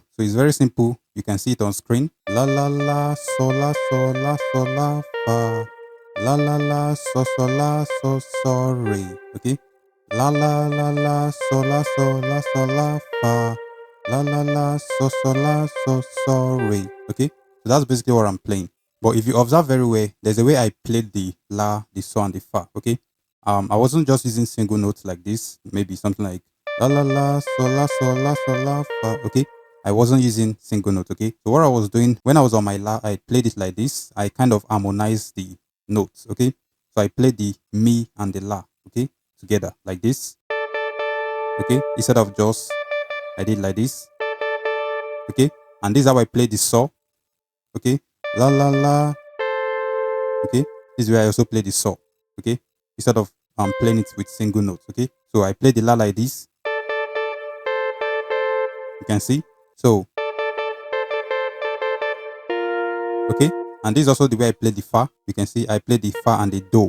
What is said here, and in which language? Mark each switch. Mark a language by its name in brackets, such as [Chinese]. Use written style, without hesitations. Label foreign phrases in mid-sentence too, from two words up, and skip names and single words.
[English] So it's very simple. You can see it on screen. La la la, sol la sol la sol la fa. La la la, so re. Okay. La la la la, sol la fa. La la la, so re. Okay. So that's basically what I'm playing. But if you observe very well, there's a way I played the la, the so, and the fa. Okay. I wasn't just using single notes like this. Maybe something like la la la, sol la fa. Okay. I wasn't using single note. Okay. So what I was doing when I was on my la, I played it like this. I kind of harmonized the notes. Okay. So I played the mi and the la. Okay. Together like this. Okay. Instead of just I did like this. Okay. And this is how I played the saw. Okay. La la la. Okay. This is where I also play the saw. Okay. Instead of playing it with single notes. Okay. So I play the la like this. You can see. So okay. And this is also the way I play the fa. You can see I play the fa and the do.